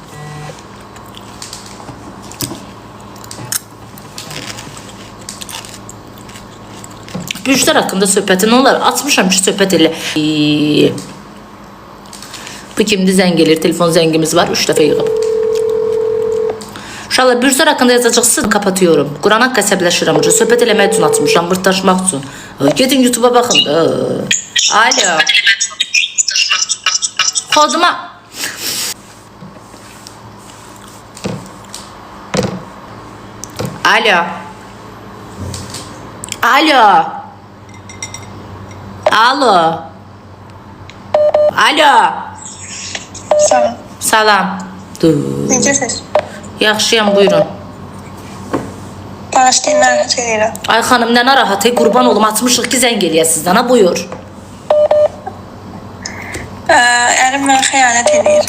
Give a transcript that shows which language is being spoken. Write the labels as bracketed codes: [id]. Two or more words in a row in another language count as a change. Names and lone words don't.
[az] Bürclər haqqında söhbəti nə olar? Açmışam ki, söhbət elə. Bu kimdir? Zəng gelir, telefon zəngimiz var, 3 dəfə yığıb. Uşaqlar, bürclər haqqında yazacaqsınız, kapatıyorum. Quran haqqı əsəbləşirəm, söhbət eləmək üçün açmışam, vırtdaşmaq üçün. Gedin YouTube'a baxın. Alo. Koduma. Alo. Alo. Alo. Alo. Salam. Salam. Necəsiz? Yaxşıyam, buyurun. Bağışlayın, narahat edirəm. Ay xanım, nə narahat, qurban olum, açmışıq ki, zəng eləyə sizdən, ha, buyur. Ərim mənə xəyanət edir.